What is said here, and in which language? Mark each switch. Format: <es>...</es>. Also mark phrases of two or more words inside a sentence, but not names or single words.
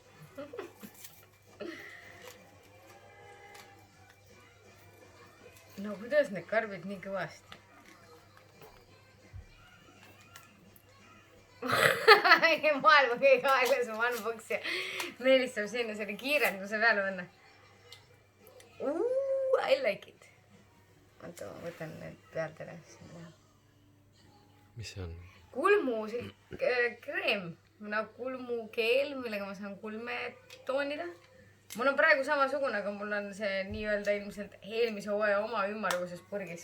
<et>No kuidas need karbid nii kõvasti? Maailma kõige aeglasem unbox ja Meelis saab sinna selle kiirelt, kui sa peale panna.</et> <en>I like it.</en> <et>Oota, ma võtan need pealt ära. Mis see on? Kulmu kreem. Kulmukeel, millega ma saan kulme toonida. mul on praegu samasugune, aga mul on see nii-öelda ilmselt eelmise hooaja oma ümmarguses purgis.</et>